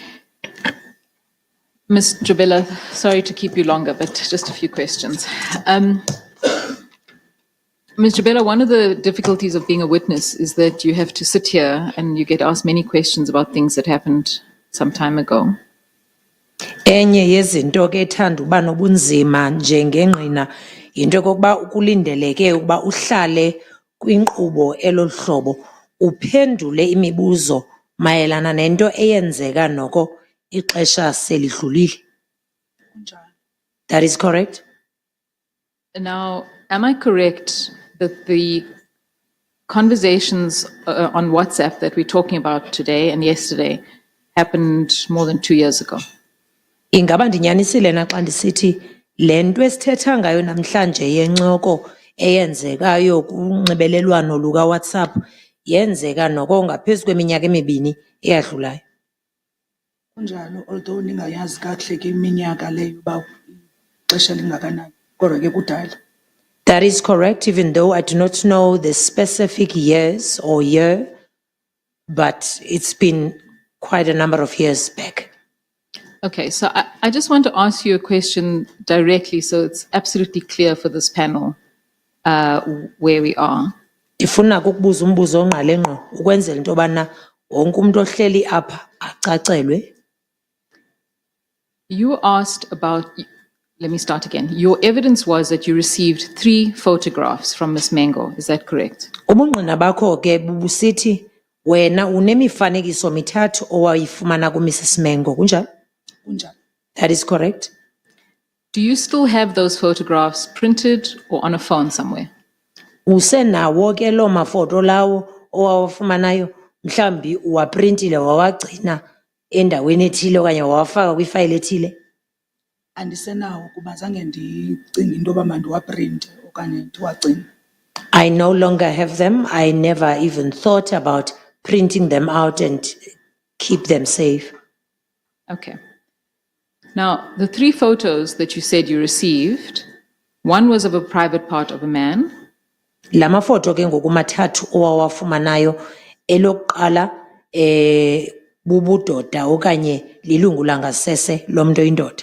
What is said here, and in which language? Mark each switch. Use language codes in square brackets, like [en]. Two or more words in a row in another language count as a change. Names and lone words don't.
[en] Ms. Jubela, sorry to keep you longer, but just a few questions. Ms. Jubela, one of the difficulties of being a witness is that you have to sit here and you get asked many questions about things that happened some time ago. [xh] Enye yezinto ke ethanda uba nobunzima njengengqina yinto yokokuba ukulindeleke ukuba uhlale kwinkqubo eloluhlobo uphendule imibuzo mayelana nento eyenzeka noko ixesha selidlulile. [en] That is correct? Now, am I correct that the conversations on WhatsApp that we're talking about today and yesterday happened more than 2 years ago? [xh] Ingaba ndinyanisile na xa ndisithi le nto esithetha ngayo namhlanje yencoko eyenzekayo kunxibelelwano lukaWhatsApp yenzeka noko ngaphezu kweminyaka emibini eyadlulayo. Kunjalo, although ningayazi kakuhle ke iminyaka leyo uba ixesha lingakanani, kodwa ke kudala. [en] That is correct, even though I do not know the specific years or year, but it's been quite a number of years back. Okay, so I just want to ask you a question directly so it's absolutely clear for this panel where we are. [xh] Ndifuna ukukubuza umbuzo ongqale ngqo ukwenzela into yobana wonke umuntu ohleli apha acacelwe. [en] You asked about, let me start again. Your evidence was that you received 3 photographs from Ms. Mbenenge. Is that correct? [xh] Ubungqina bakho ke bubusithi wena unemifanekiso mithathu owayifumana kuMrs. Mbenenge, kunjalo? Kunjalo. [en] That is correct. Do you still have those photographs printed or on a phone somewhere? [xh] Usenawo ke lo mafoto lawo owawafumanayo mhlambi uwaprintile wawagcina endaweni ethile okanye wawafaka kwifayile ethile? Andisenawo kuba zange ndicinge into yoba mandiwaprinte okanye ndiwagcine. [en] I no longer have them. I never even thought about printing them out and keep them safe. Okay. Now, the 3 photos that you said you received, one was of a private part of a man. [xh] La mafoto ke ngokumathathu owawafumanayo elokuqala bubudoda okanye lilungu langasese lomuntu oyindoda.